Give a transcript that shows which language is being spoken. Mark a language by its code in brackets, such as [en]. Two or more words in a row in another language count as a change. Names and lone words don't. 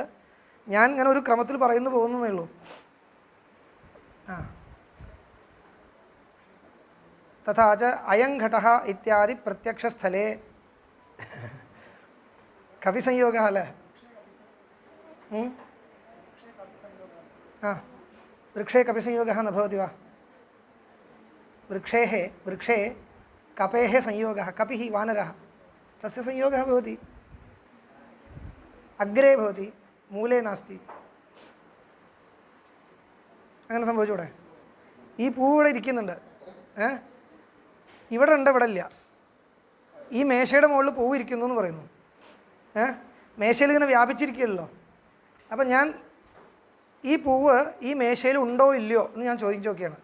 [ml] ഞാൻ ഇങ്ങനെ ഒരു ക്രമത്തിൽ പറയുന്നു പോകുന്നതേ ഉള്ളൂ. [sa] തഥാ ച അയം ഘടഃ ഇത്യാദി പ്രത്യക്ഷസ്ഥലേ കവിസംയോഗः [ml] അല്ലേ? [sa] വൃക്ഷേ കപിസംയോഗः न भवति वा? वृक्षे कपेः संयोगः, कपिः वानरः, तस्य संयोगः भवति, अग्रे भवति, मूले नास्ति. [ml] അങ്ങനെ സംഭവിച്ചൂടെ? ഈ പൂവ് ഇവിടെ ഇരിക്കുന്നുണ്ട്, ഇവിടെ ഉണ്ട്, ഇവിടെ ഇല്ല. ഈ മേശയുടെ മുകളിൽ പൂവ് ഇരിക്കുന്നു എന്ന് പറയുന്നു. മേശയിൽ ഇങ്ങനെ വ്യാപിച്ചിരിക്കുകയല്ലോ. അപ്പം ഞാൻ ഈ പൂവ് ഈ മേശയിൽ ഉണ്ടോ ഇല്ലയോ എന്ന് ഞാൻ ചോദിച്ചു നോക്കിയാണ്.